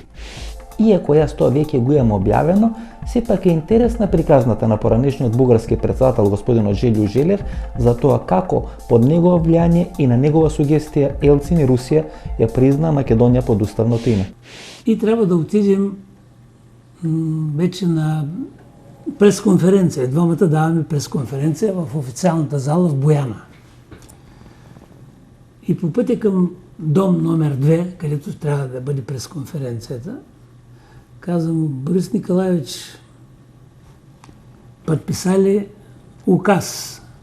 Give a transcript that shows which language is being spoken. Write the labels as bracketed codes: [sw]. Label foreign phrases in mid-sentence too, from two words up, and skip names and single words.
[mk] Иако јас тоа веќе го имам објавено, сепак е интересна приказната на поранешниот бугарски председател господинот Желјо Желев за тоа како под негово влијание и на негова сугестија Елцин и Русија ја призна Македонија под уставното име. И треба да отидем веќе на пресконференција. [bg] Двамата даваме пресконференција в официјалната зала в Бојана. И по пътя към дом номер 2, където трябва да бъде пресконференцията, казвам, Борис Николаевич, подписали указ.